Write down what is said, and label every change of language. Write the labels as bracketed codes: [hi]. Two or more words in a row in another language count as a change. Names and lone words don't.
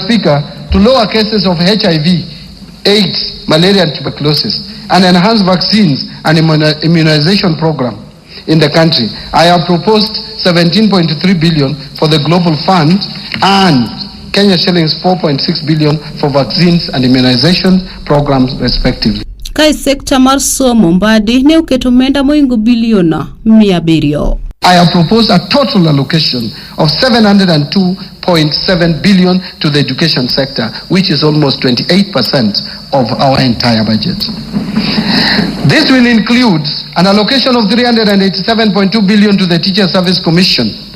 [en] Speaker, to lower cases of HIV, AIDS, malaria and tuberculosis, and enhance vaccines and immunization program in the country, I have proposed 17.3 billion for the Global Fund and Kenya shillings 4.6 billion for vaccines and immunization programs respectively. [luo] Kai sekta mar somo mbadi ne oketo omenda moingo biliona 700. [en] I have proposed a total allocation of 702.7 billion to the education sector, which is almost 28% of our entire budget. This will include an allocation of 387.2 billion to the Teacher Service Commission.